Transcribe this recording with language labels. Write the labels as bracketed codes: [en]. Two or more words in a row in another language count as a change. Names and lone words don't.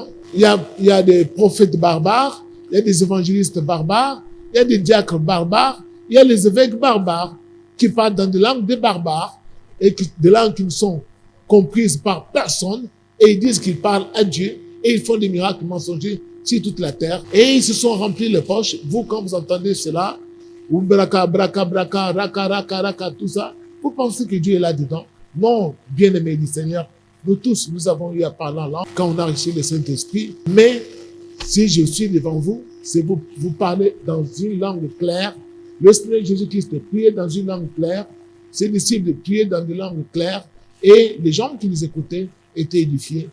[fr] Il y a des prophètes barbares, il y a des évangélistes barbares, il y a des diacres barbares, il y a les évêques barbares qui parlent dans des langues des barbares et des langues qui ne sont comprises par personne, et ils disent qu'ils parlent à Dieu et ils font des miracles mensongers sur toute la terre, et ils se sont remplis les poches. Vous, quand vous entendez cela, ou braka, braka, braka, raka, raka, raka, tout ça, vous pensez que Dieu est là-dedans? Non, bien-aimé du Seigneur, nous tous, nous avons eu à parler en langue quand on a reçu le Saint-Esprit, mais si je suis devant vous, c'est vous parler dans une langue claire. Le Seigneur Jésus-Christ priait dans une langue claire, ses disciples priaient dans une langue claire, et les gens qui nous écoutaient étaient édifiés.